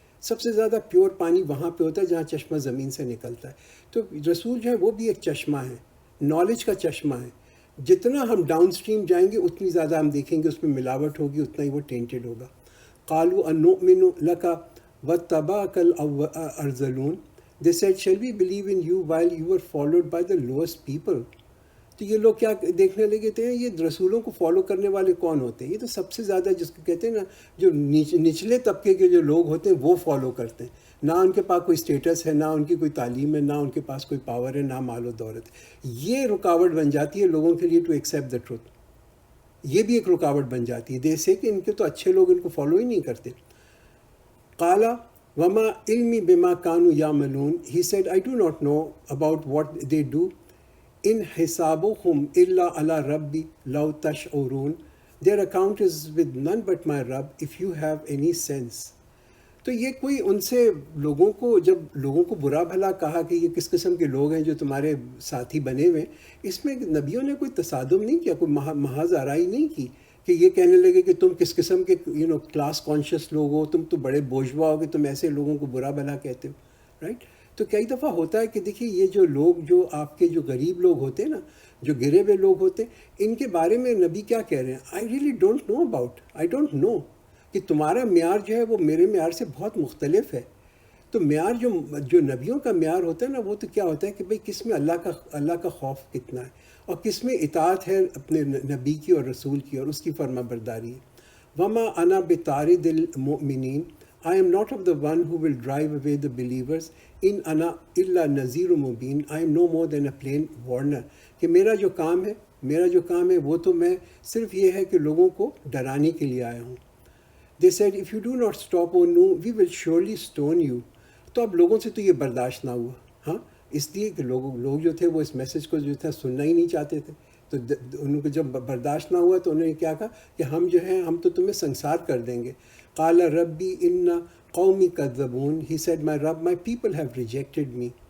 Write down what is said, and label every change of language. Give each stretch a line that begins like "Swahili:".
Urdu: سب سے زیادہ پیور پانی وہاں پہ ہوتا ہے جہاں چشمہ زمین سے نکلتا ہے. تو رسول جو ہے وہ بھی ایک چشمہ ہے، نالج کا چشمہ ہے. جتنا ہم ڈاؤن اسٹریم جائیں گے اتنی زیادہ ہم دیکھیں گے اس میں ملاوٹ ہوگی، اتنا ہی وہ ٹینٹڈ ہوگا.
Arabic: قالوا انؤمن لک واتبعک الارذلون.
English: They said, shall we believe in you while you were followed by the lowest people?
Urdu: تو یہ لوگ کیا دیکھنے لگے تھے، یہ رسولوں کو فالو کرنے والے کون ہوتے ہیں؟ یہ تو سب سے زیادہ جس کو کہتے ہیں نا جو نچلے طبقے کے جو لوگ ہوتے ہیں وہ فالو کرتے ہیں. نہ ان کے پاس کوئی اسٹیٹس ہے، نہ ان کی کوئی تعلیم ہے، نہ ان کے پاس کوئی پاور ہے، نہ مال و دولت ہے. یہ رکاوٹ بن جاتی ہے لوگوں کے لیے
English: To accept the truth.
Urdu: یہ بھی ایک رکاوٹ بن جاتی ہے جیسے کہ ان کے تو اچھے لوگ ان کو فالو ہی نہیں کرتے.
Arabic: قالا وما علمی بما کانوا یعملون.
English: He said, I do not know about what they do.
Arabic: In حسابهم الا علی ربی لو تشعرون.
English: Their account is with none but my Rabb if you have any sense.
Urdu: تو یہ کوئی ان سے لوگوں کو جب لوگوں کو برا بھلا کہا کہ یہ کس قسم کے لوگ ہیں جو تمہارے ساتھی بنے ہوئے، اس میں نبیوں نے کوئی تصادم نہیں کیا، کوئی محض آرائی نہیں کی کہ یہ کہنے لگے کہ تم کس قسم کے کلاس کانشیس لوگ ہو، تم تو بڑے بورژوا ہو کہ تم ایسے لوگوں کو برا بھلا کہتے ہو. رائٹ. تو کئی دفعہ ہوتا ہے کہ دیکھیے یہ جو لوگ جو آپ کے جو غریب لوگ ہوتے ہیں نا، جو گرے ہوئے لوگ ہوتے ہیں، ان کے بارے میں نبی کیا کہہ رہے ہیں،
English: I really don't know about, I don't know,
Urdu: کہ تمہارا معیار جو ہے وہ میرے معیار سے بہت مختلف ہے. تو معیار جو نبیوں کا معیار ہوتا ہے نا وہ تو کیا ہوتا ہے کہ بھئی کس میں اللہ کا خوف کتنا ہے، اور کس میں اطاعت ہے اپنے نبی کی اور رسول کی اور اس کی فرما برداری ہے.
Arabic: وما انا بطارد المؤمنین.
English: I am not of the one who will drive away the believers.
Arabic: In ana illa nazir mubin.
English: I am no more than a plain warner.
Urdu: کہ میرا جو کام ہے وہ تو میں صرف یہ ہے کہ لوگوں کو ڈرانے کے لیے آیا ہوں.
English: They said, if you do not stop, O Nuh, we will surely stone you.
Urdu: تو اب لوگوں سے تو یہ برداشت نہ ہوا، ہاں، اس لیے کہ لوگ جو تھے وہ اس میسج کو جو تھا سننا ہی نہیں چاہتے تھے. تو ان کو جب برداشت نہ ہوا تو انہوں نے کیا کہا کہ ہم جو ہیں ہم تو تمہیں سنسار کر دیں گے.
Arabic: قال ربی ان قومی کذبون.
English: He said, my Rabb, my people have rejected me.